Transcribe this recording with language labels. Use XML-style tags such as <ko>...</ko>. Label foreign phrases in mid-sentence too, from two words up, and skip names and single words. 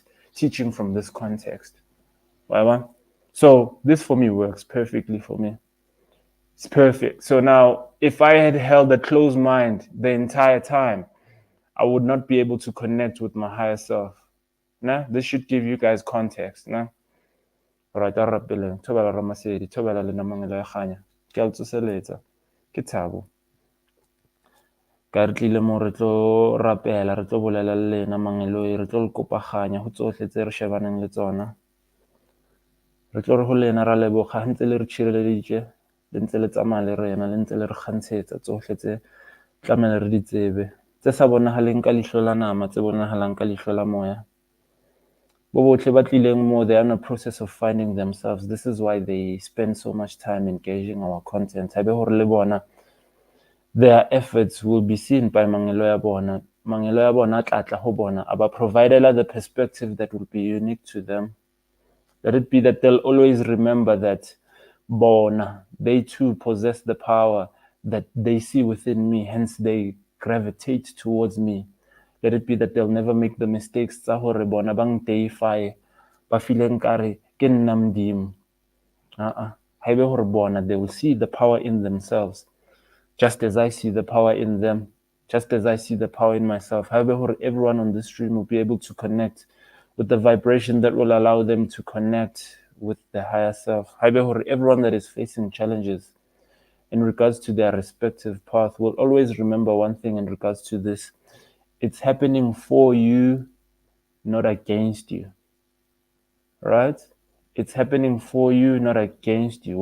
<en>Teaching from this context. So this for me works perfectly for me. It's perfect. So now, if I had held a closed mind the entire time, I would not be able to connect with my higher self. Nah? This should give you guys context. Nah? Right,</en> <st>arapeleng thobela ramasedi thobela le namangelo ya kganya ke a o tsoseletsa ke thabo ka re tlile mo re tlo rapela re tlo bolela le lena mangeloi re tlo le kopaganya go tsotlhe tse re shebaneng le tsona re tlo re go lena ra leboga ntse le re tshireleditse le ntse le tsamaya le rena le ntse le re kgantshetsa tsotlhe tse tlamele re di tsebe tse sa bonagaleng ka leihlo la nama tse bonagalang ka leihlo la moya.</st> <en>They're in a process of finding themselves. This is why they spend so much time engaging our content. Their efforts will be seen by</en> <st>Mangelo ya bona. Mangelo ya bona tlatla ho bona,</st> <en>aba provided the perspective that will be unique to them. Let it be that they'll always remember that bona, they too possess the power that they see within me, hence they gravitate towards me. Let it be that they'll never make the mistakes</en> <st>tsa hore bona bang deify ba fileng kare ke nna Modimo. Haebe hore bona,</st> <en>they will see the power in themselves, just as I see the power in them, just as I see the power in myself.</en> <st>Haebe hore</st> <en>everyone on this stream will be able to connect with the vibration that will allow them to connect with the higher self.</en> <st>Haebe hore</st> <en>everyone that is facing challenges in regards to their respective path will always remember one thing in regards to this. It's happening for you, not against you. Right? It's happening for you, not against you.</en>